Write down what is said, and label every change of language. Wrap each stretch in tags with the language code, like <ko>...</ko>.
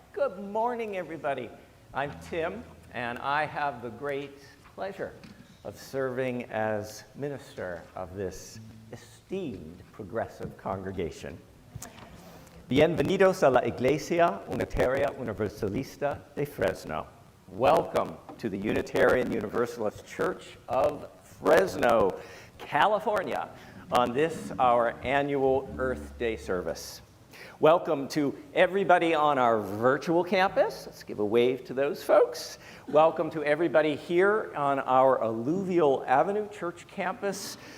<en>Good morning, everybody. I'm Tim, and I have the great pleasure of serving as minister of this esteemed progressive congregation.</en> <es>Bienvenidos a la Iglesia Unitaria Universalista de Fresno.</es> <en>Welcome to the Unitarian Universalist Church of Fresno, California, on this, our annual Earth Day service. Welcome to everybody on our virtual campus. Let's give a wave to those folks. Welcome to everybody here on our Alluvial Ave church campus.</en>